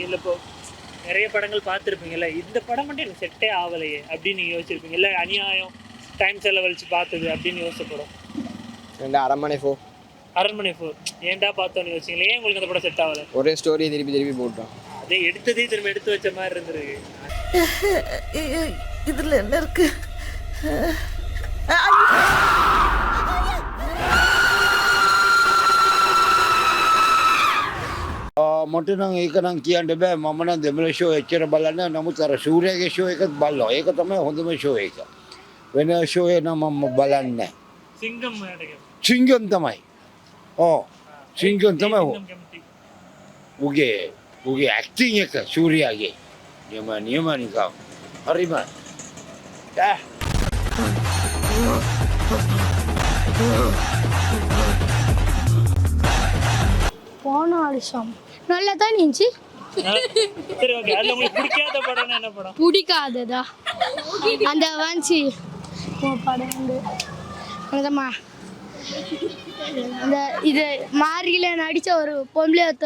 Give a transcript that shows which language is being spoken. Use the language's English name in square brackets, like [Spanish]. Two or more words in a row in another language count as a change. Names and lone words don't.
[Tamil] இல்லை இப்போ நிறைய படங்கள் பார்த்துருப்பீங்கல்ல, இந்த படம் மட்டும் எனக்கு செட்டே ஆகலையே அப்படின்னு நீங்கள் யோசிச்சிருப்பீங்க, இல்லை அநியாயம் டைம் செலவழிச்சு பார்த்தது அப்படின்னு யோசிச்ச படம்? அரண்மனை 4 ஏன்டா பார்த்தோன்னு யோசிச்சிங்களே, ஏன் உங்களுக்கு அந்த படம் செட் ஆகலை? ஒரே ஸ்டோரியை திருப்பி போட்டோம். அதே எடுத்ததே திரும்ப எடுத்து வச்ச மாதிரி இருந்திருக்கு. இதுல என்ன இருக்கு? [Sinhala] මට නම් ඒක නම් කියන්න බෑ. මම නම් දෙමළ ෂෝ එච්චර බලන්නේ නැහැ. නමුත් අර සූර්යාගේ ෂෝ එකත් බලනවා. ඒක තමයි හොඳම ෂෝ එක. වෙන ෂෝ එක නම් මම බලන්නේ නැහැ. [Tamil] சிங்கம் நாடகம். [Sinhala] සිංගම් තමයි. ඔව්. සිංගම් තමයි. උගේ ඇක්ටිං එක සූර්යාගේ. නියම නිකම්. හරිම. [Tamil] போன வருஷம் நல்லா தான் இருந்துச்சு. சரி ஓகே. அதில் உங்களுக்கு பிடிக்காத படம்னா என்ன படம்? பிடிக்காததா அந்த வாஞ்சி படம் வந்து அந்தம்மா அந்த இது மாரியில நடிச்ச ஒரு பொம்பளை ஒருத்த